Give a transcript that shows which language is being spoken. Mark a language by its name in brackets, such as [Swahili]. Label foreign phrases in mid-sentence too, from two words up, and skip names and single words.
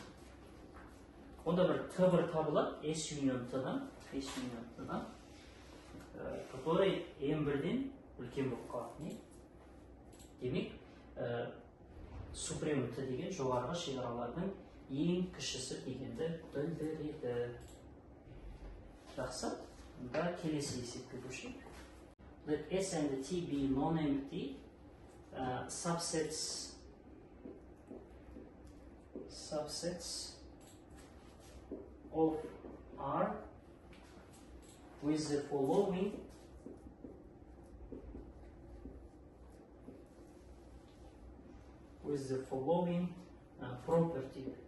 [Kazakh] Онда бір T1 табылады [English] S union T- [Kazakh] дан, который M1-ден үлкен болып қалады. Демек, Supremum T деген жоғарғы шекаралардың ең кішісі дегенді білдіреді. Жақсы, онда келесі есепке көшейік. [English] Let S and T be non-empty subsets of R with the following property.